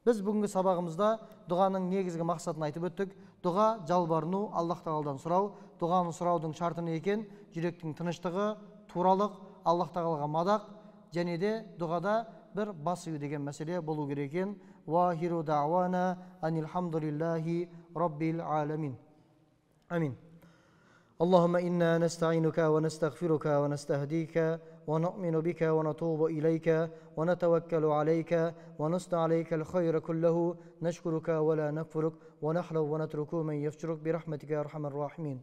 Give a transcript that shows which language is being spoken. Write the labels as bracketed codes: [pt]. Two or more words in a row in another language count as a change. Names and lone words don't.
[kk] Біз бүгінгі сабағымызда дұғаның негізгі мақсатын айтып өттік. Дұға жалбарыну, Аллах тағаладан сұрау. Дұғаны сұраудың шарты не екен? Жүректің тыныштығы, туралық, Аллах тағалаға мадақ, және де дұғада бір бас ию деген мәселе болу керек екен. [ar] وآخر دعوانا أن الحمد لله رب العالمين. Амин. اللهم إنا نستعينك ونستغفرك ونستهديك ونؤمن بك ونتوب إليك ونتوكل عليك ونثني عليك الخير كله نشكرك ولا نكفرك ونحلو ونترك من يفجرك برحمتك يا أرحم الراحمين.